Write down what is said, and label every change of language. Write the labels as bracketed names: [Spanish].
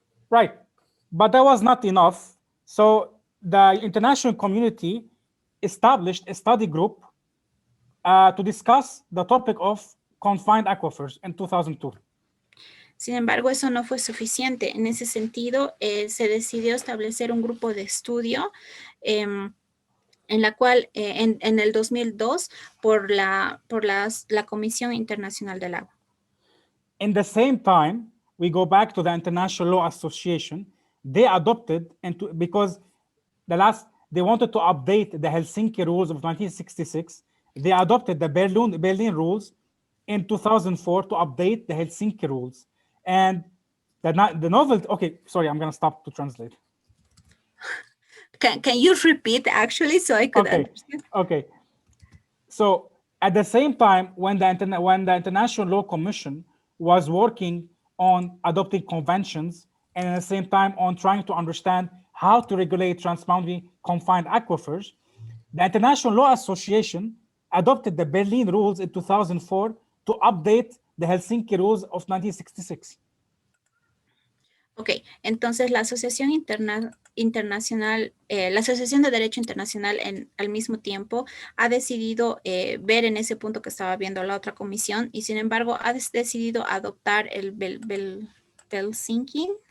[English] Right, but that was not enough. So the international community established a study group to discuss the topic of confined aquifers in 2002. [Spanish] Sin embargo, eso no fue suficiente. En ese sentido, se decidió establecer un grupo de estudio en la cual, en el 2002, por la Comisión Internacional del Agua. [English] In the same time, we go back to the International Law Association. They adopted, because they wanted to update the Helsinki rules of 1966. They adopted the Berlin rules in 2004 to update the Helsinki rules. And the novel, okay, sorry, I'm going to stop to translate. Can you repeat actually so I could understand? Okay. So at the same time, when the International Law Commission was working on adopting conventions and at the same time on trying to understand how to regulate transboundary confined aquifers, the International Law Association adopted the Berlin rules in 2004 to update the Helsinki rules of 1966. [Spanish] Ok, entonces la Asociación Internacional, la Asociación de Derecho Internacional al mismo tiempo ha decidido ver en ese punto que estaba viendo la otra comisión y sin embargo ha decidido adoptar el Helsinki.